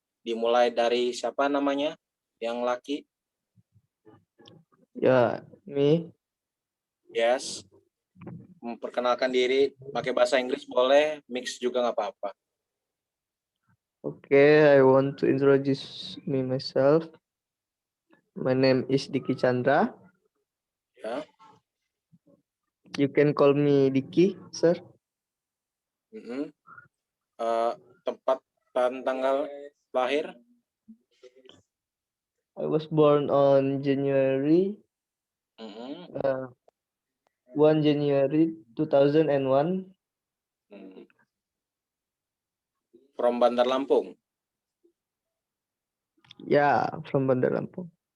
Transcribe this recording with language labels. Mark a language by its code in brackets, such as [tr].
[id] Dimulai dari siapa namanya? Yang laki? Ya, me. [en] Yes. [id] Memperkenalkan diri pakai bahasa Inggris boleh, mix juga nggak apa-apa. [en] Okay, I want to introduce myself. My name is Diki Chandra. [id] Ya. [en] You can call me Diki, sir. [id] Tempat dan tanggal lahir? [en] I was born on January 1 January 2001. From Bandar Lampung. Ya, from Bandar Lampung.